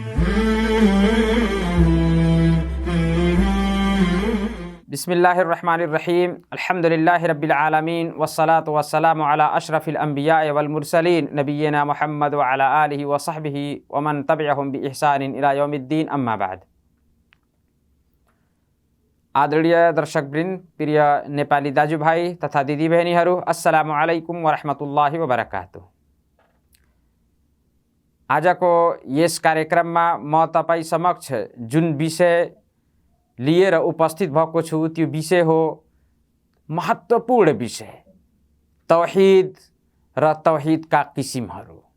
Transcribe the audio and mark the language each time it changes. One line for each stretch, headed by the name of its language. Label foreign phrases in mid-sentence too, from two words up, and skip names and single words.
Arabic: بسم الله الرحمن الرحيم الحمد لله رب العالمين والصلاة والسلام على أشرف الأنبياء والمرسلين نبينا محمد وعلى آله وصحبه ومن تبعهم بإحسان إلى يوم الدين أما بعد.
Nepali: आदरणीय दर्शकवृन्द, प्रिय नेपाली दाजुभाइ तथा दिदीबहिनीहरू,
Arabic: السلام عليكم ورحمة الله وبركاته.
Nepali: आजको यस कार्यक्रममा म तपाईँ समक्ष जुन विषय लिएर उपस्थित भएको छु त्यो विषय हो महत्त्वपूर्ण विषय, तौहीद र तौहीदका किसिमहरू।